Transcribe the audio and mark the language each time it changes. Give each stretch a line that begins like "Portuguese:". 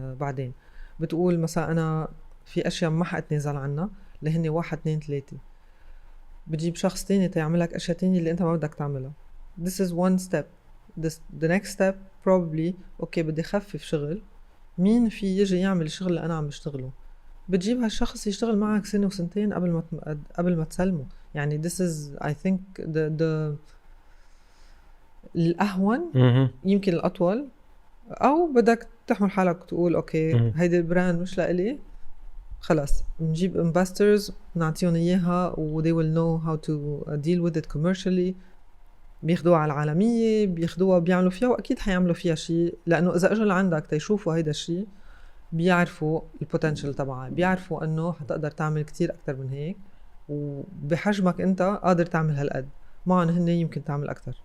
Arabic: بعدين بتقول مثلا أنا في أشياء ما حأتنازل عنها اللي هني 1 2 3، بتجيب شخص تاني تعملك أشياء تانية اللي أنت ما بدك تعملها.
English: This is one step. The next step probably
Arabic: أوكي بدي خفف شغل، مين في يجي يعمل الشغل اللي أنا عم بشتغله؟ بتجيب هالشخص يشتغل معك 1 و2 قبل ما تسلمه. يعني
English: this is I think the
Arabic: الأهون يمكن الأطول. أو بدك تحمل حالك وتقول أوكي هيدي البراند مش لإلي، خلاص نجيب investors نعطيهم إياها و
English: they will know how to deal with it commercially.
Arabic: بياخدوها على العالمية، بياخدوها بيعملوا فيها، وأكيد حيعملوا فيها شيء، لأنه إذا أجوا لعندك تيشوفوا هيدا الشيء بيعرفوا البوتنشل تبعها، بيعرفوا أنه حتقدر تعمل كتير أكتر من هيك، وبحجمك أنت قادر تعمل هالقد، معهم هن يمكن تعمل أكتر.